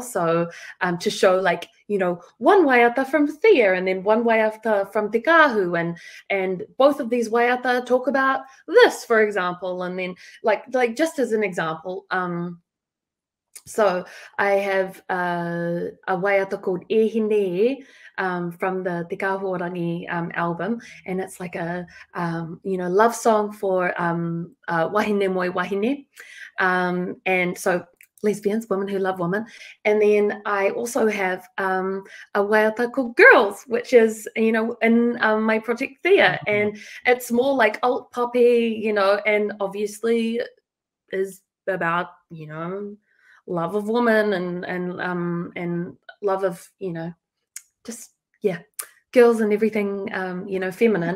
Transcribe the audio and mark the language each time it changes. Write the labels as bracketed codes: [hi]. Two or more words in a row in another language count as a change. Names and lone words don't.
[en] So to show, like, you know, one waiata from Theia and then one waiata from Te Kaahu, and both of these waiata talk about this, for example. And then like just as an example, so I have a waiata called E Hine from the Te Kahu Rangi album, and it's like a you know, love song for [mi] wahine moi wahine, [en] and so lesbians, women who love women. And then I also have a waiata called Girls, which is, you know, in my project Theia, and it's more like alt poppy, you know, and obviously is about, you know, love of woman and love of, you know, just, yeah, girls and everything, you know, feminine.